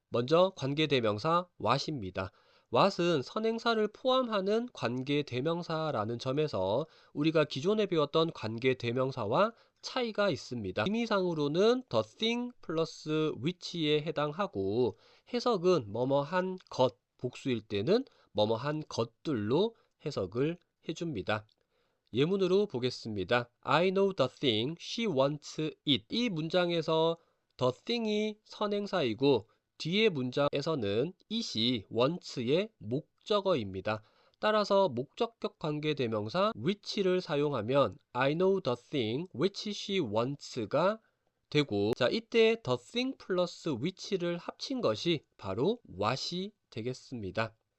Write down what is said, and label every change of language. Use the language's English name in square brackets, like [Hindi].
[Korean] 먼저 관계 대명사 what입니다. what은 선행사를 포함하는 관계 대명사라는 점에서 우리가 기존에 배웠던 관계 대명사와 차이가 있습니다. 의미상으로는 the thing 플러스 which에 해당하고 해석은 뭐뭐한 것, 복수일 때는 뭐뭐한 것들로 해석을 해줍니다. 예문으로 보겠습니다. [English] I know the thing she wants it. [Korean] 이 문장에서 the thing이 선행사이고 뒤의 문장에서는 it이 wants의 목적어입니다. 따라서 목적격 관계대명사 which를 사용하면 [English] I know the thing which she wants [Korean] 가 되고, 자, 이때 the thing 플러스 which를 합친 것이 바로 what이 되겠습니다.